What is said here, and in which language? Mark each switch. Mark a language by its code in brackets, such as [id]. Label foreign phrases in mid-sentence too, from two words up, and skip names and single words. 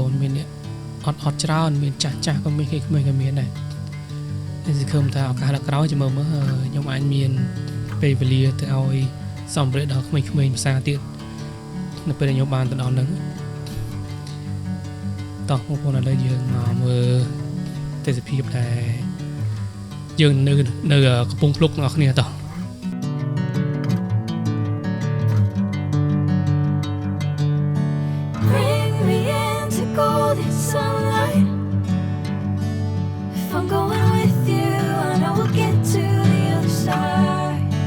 [km] នមានអ្នកអត់ច្រើនមានចាស់ក៏មានគេក្មេងក៏មានដែរហើយសង្ឃឹមថាឱកាសដល់ក្រោយចាំមើលខ្ញុំអាចមានពេលវេលាទៅឲ្យសម្ភារៈដល់ក្មេងៗភាសាទៀតនៅពេលដែលខ្ញុំបានទៅដល់ហ្នឹងតោះបងប្អូនឥឡូវយើងមកមើលទេសភាពដែលយើងនៅកំពង់ភ្លុកទាំងអស់គ្នាតោះ [en] Bring me into golden sunlight. If I'm going with you, I know we'll get to the other side.